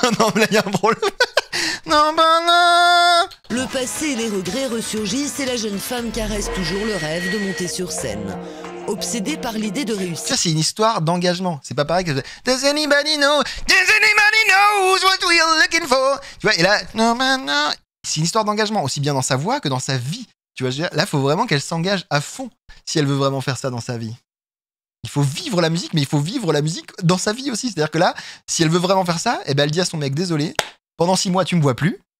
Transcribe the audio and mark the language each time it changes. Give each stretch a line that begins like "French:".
French: Non, mais là, il y a un problème. Non, bah non. le passé et les regrets ressurgissent et la jeune femme caresse toujours le rêve de monter sur scène. Obsédée par l'idée de réussir, Ça, c'est une histoire d'engagement. C'est pas pareil que...
English: Does anybody know? Does anybody knows what we're looking for?
French: Tu vois, et là... Non, bah non. C'est une histoire d'engagement, aussi bien dans sa voix que dans sa vie. Tu vois, je veux dire, là, il faut vraiment qu'elle s'engage à fond si elle veut vraiment faire ça dans sa vie. Il faut vivre la musique, mais il faut vivre la musique dans sa vie aussi. C'est-à-dire que là, si elle veut vraiment faire ça, eh ben, elle dit à son mec, désolé, pendant 6 mois, tu me vois plus.